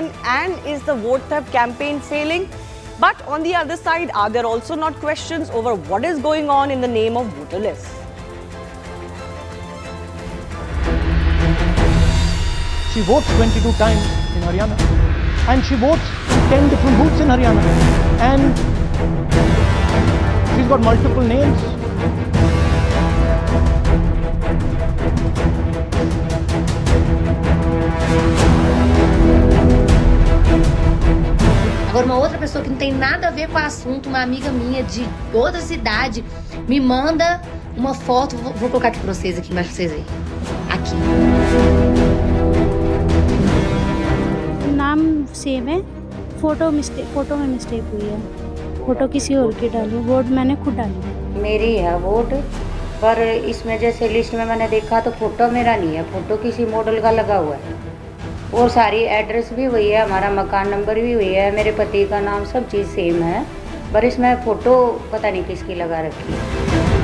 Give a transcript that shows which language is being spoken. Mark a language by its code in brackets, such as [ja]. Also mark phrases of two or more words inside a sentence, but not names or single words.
[en] And is the vote theft campaign failing? But on the other side, are there also not questions over what is going on in the name of voter lists? She votes 22 times in Haryana, and she votes in 10 different booths in Haryana, and she's got multiple names. [pt] Agora, uma outra pessoa que não tem nada a ver com o assunto, uma amiga minha de outra cidade, me manda uma foto, vou colocar aqui pra vocês, aqui mais pra vocês verem. Aqui. [hi] नाम सेम है, फोटो में मिस्टेक हुई है, फोटो किसी और की डाली, वोट मैंने खुद डाली। मेरी है वोट, पर इसमें जैसे लिस्ट में मैंने देखा तो फोटो मेरा नहीं है, फोटो किसी मॉडल का लगा हुआ है, और सारी एड्रेस भी वही है, हमारा मकान नंबर भी वही है, मेरे पति का नाम, सब चीज़ सेम है, पर इसमें फ़ोटो पता नहीं किसकी लगा रखी है।